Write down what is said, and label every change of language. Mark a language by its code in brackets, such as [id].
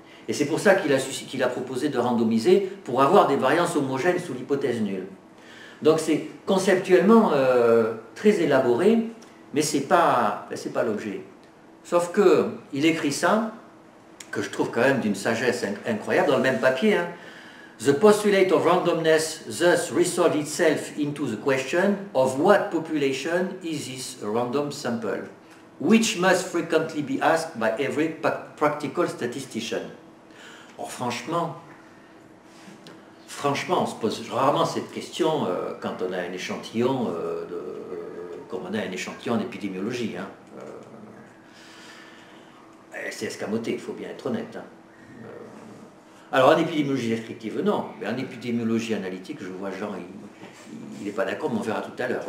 [fr] Et c'est pour ça qu'il a proposé de randomiser, pour avoir des variances homogènes sous l'hypothèse nulle. Donc c'est conceptuellement très élaboré, mais ce n'est pas l'objet. Sauf qu'il écrit ça, que je trouve quand même d'une sagesse incroyable, dans le même papier. Hein. [en] The postulate of randomness thus resolved itself into the question of what population is this random sample, which must frequently be asked by every practical statistician. [fr] Or, franchement, on se pose rarement cette question quand on a un échantillon, comme on a un échantillon d'épidémiologie. Hein. C'est escamoté, il faut bien être honnête. Hein. Alors en épidémiologie descriptive, non, mais en épidémiologie analytique, je vois Jean, il n'est pas d'accord, mais on verra tout à l'heure.